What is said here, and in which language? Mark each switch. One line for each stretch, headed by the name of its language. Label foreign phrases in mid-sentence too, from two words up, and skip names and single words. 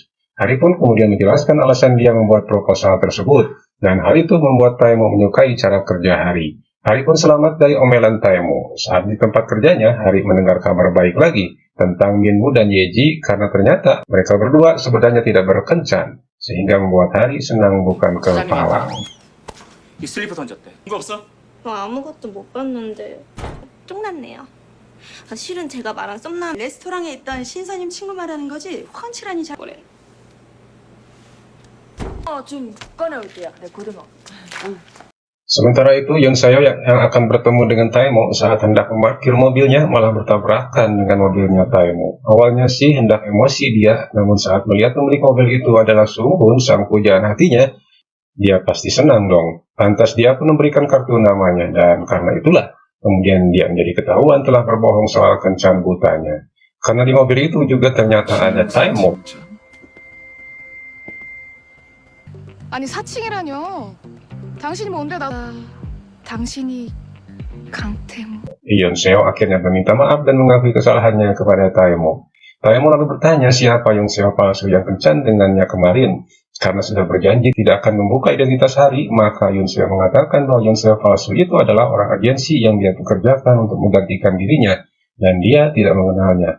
Indonesian: Hari pun kemudian menjelaskan alasan dia membuat proposal tersebut, dan hal itu membuat Taemo menyukai cara kerja Hari. Hari pun selamat dari omelan Taemo. Saat di tempat kerjanya, Hari mendengar kabar baik lagi tentang Minmu dan Yeji karena ternyata mereka berdua sebenarnya tidak berkencan, sehingga membuat Hari senang bukan kepala.
Korean: 이 슬리퍼 던졌대. 거 없어? 아무것도 못 봤는데 쫑났네요. 실은 제가 말한 썸남 레스토랑에 있던 신사님 친구 말하는 거지? 훤칠하니 잘 보래. 좀 꺼내올게요. 네, 고등어.
Indonesian: Sementara itu, Yoon Seo yang akan bertemu dengan Taemo saat hendak memarkir mobilnya malah bertabrakan dengan mobilnya Taemo. Awalnya sih hendak emosi dia, namun saat melihat pemilik mobil itu adalah Sunghun, sang pujaan hatinya, dia pasti senang dong. Lantas dia pun memberikan kartu namanya, dan karena itulah kemudian dia menjadi ketahuan telah berbohong soal kencan butanya. Karena di mobil itu juga ternyata ada Taemo.
Korean: 아니 사칭이라뇨. 당신이 뭔데 당신이 강태무.
Indonesian: Yoon Seo akhirnya meminta maaf dan mengakui kesalahannya kepada Taemo. Taemo lalu bertanya siapa Yoon Seo palsu yang kencan dengannya kemarin. Karena sudah berjanji tidak akan membuka identitas Hari, maka Yoon Seo mengatakan bahwa Yoon Seo palsu itu adalah orang agensi yang dia pekerjakan untuk menggantikan dirinya, dan dia tidak mengenalnya.